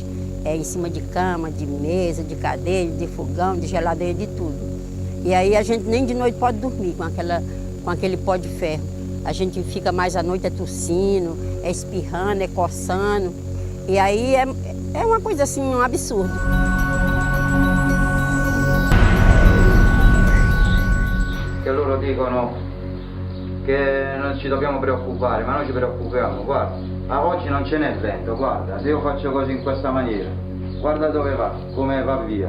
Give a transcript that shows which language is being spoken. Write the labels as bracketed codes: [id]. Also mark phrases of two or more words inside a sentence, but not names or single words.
[pt] Em cima de cama, de mesa, de cadeira, de fogão, de geladeira, de tudo. E aí a gente nem de noite pode dormir com aquele pó de ferro. A gente fica mais à noite tossindo, espirrando, coçando. E aí é uma coisa assim, um absurdo. [it] Che loro dicono che non ci dobbiamo preoccupare, ma noi ci preoccupiamo. Guarda, a oggi non ce n'è vento, guarda, se io faccio così in questa maniera, guarda dove va, come va via.